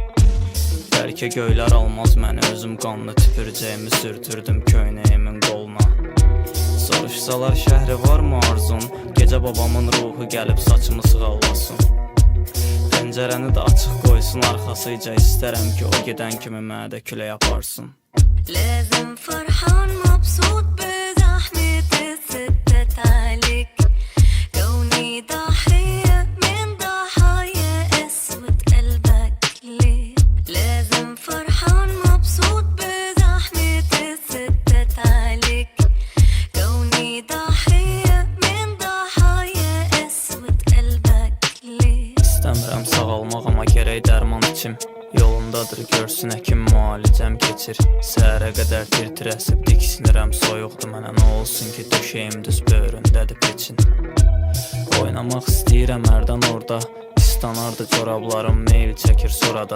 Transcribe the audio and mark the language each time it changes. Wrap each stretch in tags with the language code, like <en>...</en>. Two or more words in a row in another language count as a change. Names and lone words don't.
<az>Bəlkə göylər almaz məni, özüm qanlı tüpürcəyimi sürtürdüm köynəyimin qoluna. Soruşsalar şəhri varmı arzun, gecə babamın ruhu gəlib saçımı sığallasın. Pəncərəni də açıq qoysun arxasıca, istərəm ki o gedən kimi mənə də külək aparsın.</az> <ar>لازم فرحان مبسوط بزحمة الستات عليك كوني ضحية من ضحايا قسوة قلبك ليه لازم فرحان مبسوط بزحمة الستات عليك كوني ضحية من ضحايا قسوة قلبك ليه</ar> <az>İstəmirəm sağalmaq amma gərək dərman içim. Yolundadır görsün həkim müalicəm keçir. Səhərə qədər tir-tir əsib diksinirəm, soyuqdur mənə nə olsun ki döşəyim düz böyründədir peçin. Oynamaq istəyirəm hərdən orada, istanardı corablarım meyl çəkir sorada.</az>